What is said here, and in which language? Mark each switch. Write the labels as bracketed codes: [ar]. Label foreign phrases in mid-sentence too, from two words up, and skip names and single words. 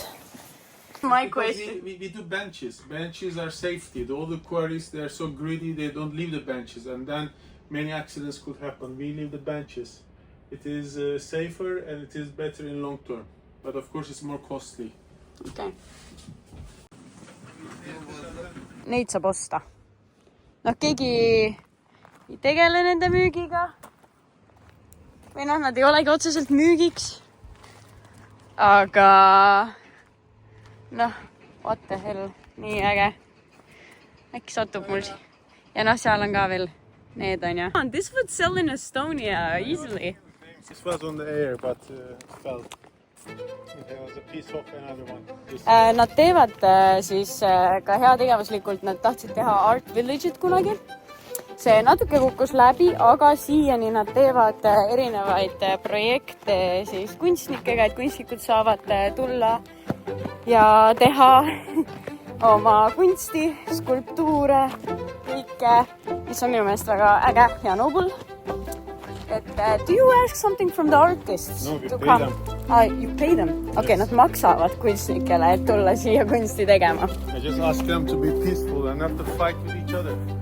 [en] My question. We do benches. Benches are safety. All the quarries, they're so greedy, they don't leave the benches, and then many accidents could happen. We leave the benches. It is safer and it is better in long term, but of course it's more costly. [et] Okay. Neid saab osta. Noh, keegi ei tegele nende müügiga. Või noh, nad ei olegi otseselt müügiks. Aga noh, [en] what the hell, [et] nii äge. Äkki satub mul ja noh, seal on ka veel need on ja. [en] This would sell in Estonia easily. This was on the air, but fell. There was a piece of another one. [et] Nad teevad siis ka heategevuslikult, nad tahtsid teha Art Village'it kunagi. See natuke kukkus läbi, aga siiani nad teevad erinevaid projekte siis kunstnikega, et kunstnikud saavad tulla ja teha oma kunsti, skulptuure, kõike, mis on minu meelest väga äge ja noble. Et, [en] do you ask something from the artists? No, we pay them. You pay them? [et] Okei, nad maksavad kunstnikele, et tulla siia kunsti tegema. [en] I just ask them to be peaceful and not to fight with each other.